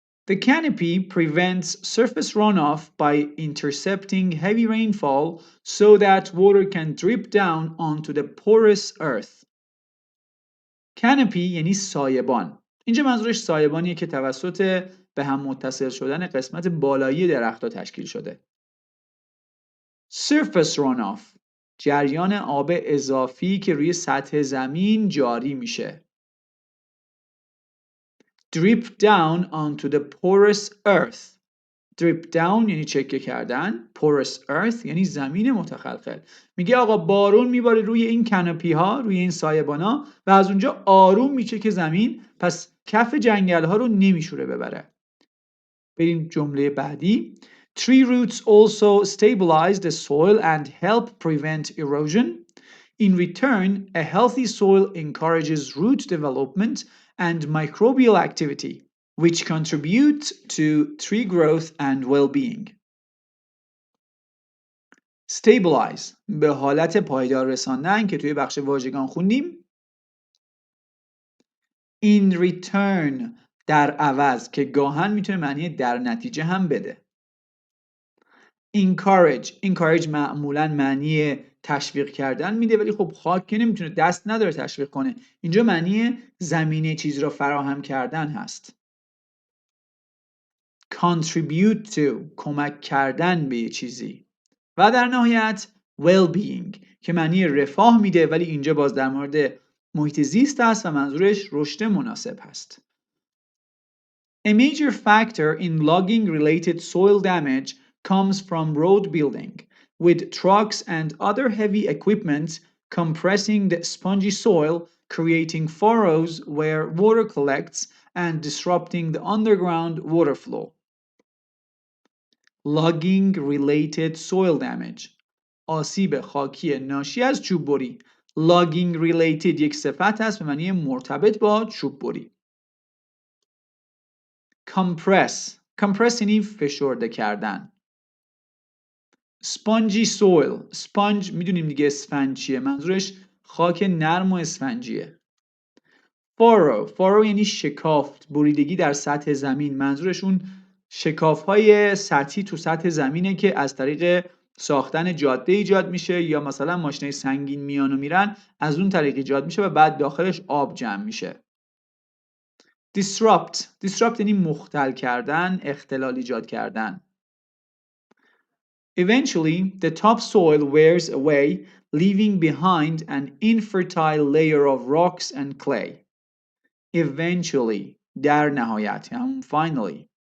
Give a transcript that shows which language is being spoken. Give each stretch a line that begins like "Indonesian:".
English: The canopy prevents surface runoff by intercepting heavy rainfall so that water can drip down onto the porous earth.
Persian: Canopy یعنی سایبان. اینجا منظورش سایبانیه که توسط به هم متصل شدن قسمت بالایی درخت‌ها تشکیل شده. Surface runoff جریان آب اضافی که روی سطح زمین جاری میشه.
English: Drip down onto the porous earth.
Persian: Drip down یعنی چکه کردن. Porous earth یعنی زمین متخلخل. میگه آقا بارون میباره روی این کانوپی ها، روی این سایبان ها و از اونجا آروم میچکه زمین، پس کف جنگل ها رو نمیشوره ببره. بریم جمله بعدی.
English: Tree roots also stabilize the soil and help prevent erosion. In return, a healthy soil encourages root development and microbial activity, which contribute to tree growth and well-being.
Persian: Stabilize به حالت پایدار رساندن که توی بخش واژگان خوندیم. In return در عوض که گاهن میتونه معنی در نتیجه هم بده. encourage معمولاً معنی تشویق کردن میده، ولی خب خاک که نمیتونه، دست نداره تشویق کنه. اینجا معنی زمینه چیز را فراهم کردن هست. contribute to کمک کردن به چیزی. و در نهایت well-being که معنی رفاه میده، ولی اینجا باز در مورد محیط زیست است و منظورش رشد مناسب هست.
English: A major factor in logging related soil damage comes from road building, with trucks and other heavy equipment compressing the spongy soil, creating furrows where water collects and disrupting the underground water flow. Logging related soil damage.
Persian: آسیب خاکی ناشی از چوب بری. Logging related یک صفت است به معنی مرتبط با چوب بری. compress یعنی فشرده کردن. spongy soil. sponge میدونیم دیگه اسفنج چیه، منظورش خاک نرم و اسفنجیه. furrow یعنی شکافت، بریدگی در سطح زمین، منظورش اون شکاف‌های سطحی تو سطح زمینه که از طریق ساختن جاده ایجاد میشه یا مثلا ماشینای سنگین میان و میرن، از اون طریق ایجاد میشه و بعد داخلش آب جمع میشه. disrupt یعنی مختل کردن، اختلال ایجاد کردن.
English: Eventually, the topsoil wears away, leaving behind an infertile layer of rocks and clay.
Persian: Eventually, در نهایت، finally.